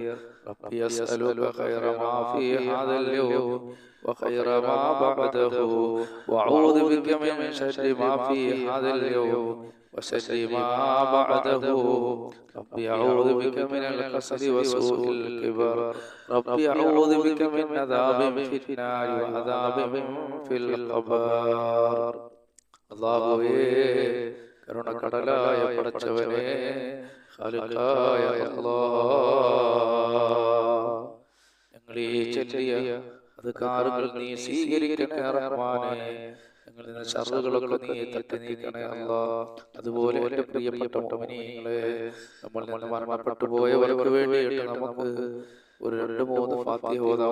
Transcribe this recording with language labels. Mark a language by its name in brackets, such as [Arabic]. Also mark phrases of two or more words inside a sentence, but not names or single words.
[Arabic] ربي أسألك خير ما في هذا اليوم وخير ما بعده وأعوذ بك من شر ما في هذا اليوم وشر ما بعده. ربي أعوذ بك من الكسل وسوء الكبر. ربي أعوذ بك من عذاب في النار وعذاب في القبر. [Malayalam] അല്ലാഹുവേ, കരുണക്കടലായ പടച്ചവനെ, ഖാലിഖായ അല്ലാഹ്, ഞങ്ങളീ ചൊല്ലിയ അദ്കാറുകൾ നീ സ്വീകരിക്കണേ റഹ്മാനേ. ഞങ്ങളിൽ നിന്ന് ഷർറുകളൊക്കെ നീ തട്ടി നീക്കണേ അല്ലാഹ്. അതുപോലെ എൻ്റെ പ്രിയപ്പെട്ട മുഅ്മിനീങ്ങളെ, നമ്മളിൽ നിന്ന് മരണപ്പെട്ടു പോയവർക്ക് വേണ്ടിയിട്ട് നമുക്ക് ഒരു 2-3 ഫാത്തിഹ ഓതാം.